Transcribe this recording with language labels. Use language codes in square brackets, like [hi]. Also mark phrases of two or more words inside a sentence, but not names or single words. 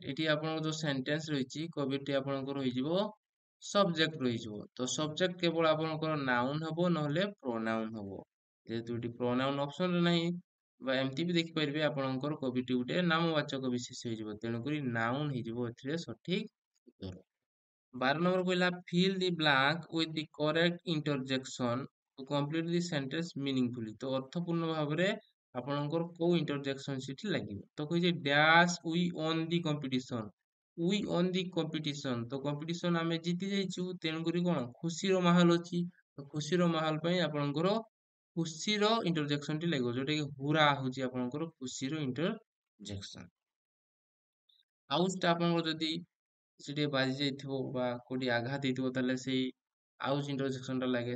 [or] ଏଠି ଆପଣଙ୍କର ଯୋଉ ସେଣ୍ଟେନ୍ସ ରହିଛି କବିରଟି ଆପଣଙ୍କର ହେଇଯିବ ସବଜେକ୍ଟ ରହିଯିବ। ତ ସବଜେକ୍ଟ କେବଳ ଆପଣଙ୍କର ନାଉନ ହବ ନହେଲେ ପ୍ରୋନାଉନ ହବ। ଯେହେତୁ ଏଠି ପ୍ରୋନାଉନ ଅପସନରେ ନାହିଁ ବା ଏମିତି ବି ଦେଖିପାରିବେ ଆପଣଙ୍କର କବିଟି ଗୋଟେ ନାମବାଚକ ବିଶେଷ ହେଇଯିବ, ତେଣୁକରି ନାଉନ ହେଇଯିବ ଏଥିରେ ସଠିକ ଉତ୍ତର। [en] 12 [or] ନମ୍ବର କହିଲା [en] fill the blank with the correct interjection to complete the sentence meaningfully। [or] ତ ଅର୍ଥପୂର୍ଣ୍ଣ ଭାବରେ ଆପଣଙ୍କର କୋଉ ଇଣ୍ଟରଜେକ୍ସନ ସେଠି ଲାଗିବ? ତ କହିଛି ଡ୍ୟାଶ [en] we won the competition। we won the competition [or] ତ କମ୍ପିଟିସନ ଆମେ ଜିତି ଯାଇଛୁ, ତେଣୁକରି କଣ ଖୁସିର ମାହୋଲ ଅଛି। ତ ଖୁସିର ମାହୋଲ ପାଇଁ ଆପଣଙ୍କର ଖୁସିର ଇଣ୍ଟରଜେକ୍ସନ ଟି ଲାଗିବ, ଯୋଉଟା କି ହୁରା ହଉଛି ଆପଣଙ୍କର ଖୁସିର ଇଣ୍ଟରଜେକ୍ସନ। ଆଉଚଟା ଆପଣଙ୍କର ଯଦି କିଛି ଟିକେ ବାଜି ଯାଇଥିବ ବା କୋଉଠି ଆଘାତ ହେଇଥିବ ତାହେଲେ ସେଇ ଆଉଚ ଇଣ୍ଟରଜେକ୍ସନ ଟା ଲାଗେ।